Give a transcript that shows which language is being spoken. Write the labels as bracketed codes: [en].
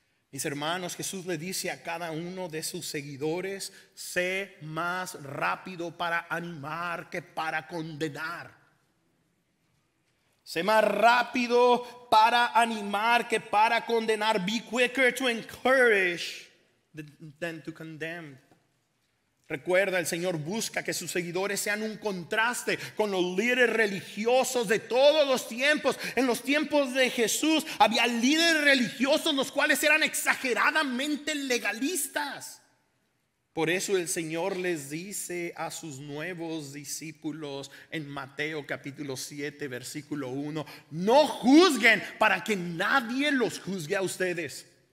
[es] Mis hermanos, Jesús le dice a cada uno de sus seguidores: sé más rápido para animar que para condenar. Sé más rápido para animar que para condenar. [en] Be quicker to encourage than to condemn. [es] Recuerda, el Señor busca que sus seguidores sean un contraste con los líderes religiosos de todos los tiempos. En los tiempos de Jesús había líderes religiosos los cuales eran exageradamente legalistas. Por eso el Señor les dice a sus nuevos discípulos en Mateo capítulo 7 versículo 1: no juzguen para que nadie los juzgue a ustedes.